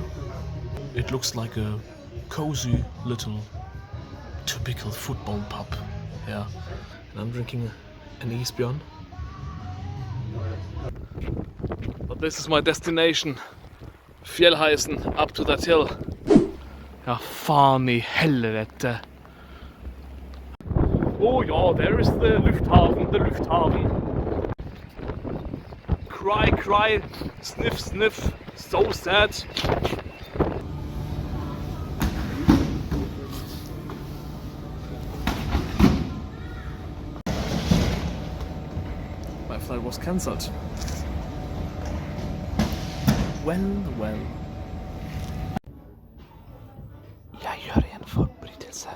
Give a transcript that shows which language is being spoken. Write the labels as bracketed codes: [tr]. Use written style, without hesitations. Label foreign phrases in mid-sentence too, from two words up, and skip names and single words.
[en] It looks like a cozy little typical football pub here. And I'm drinking an isbjørn. But this is my destination. Fjellheisen, up to that hill. [no] Ja, faen I helvete. Oh ja, [en] there is the lufthaven, the lufthaven. Cry, cry, sniff, sniff, so sad. My flight was cancelled. Well. [no] Jeg gjør en forbrytelse.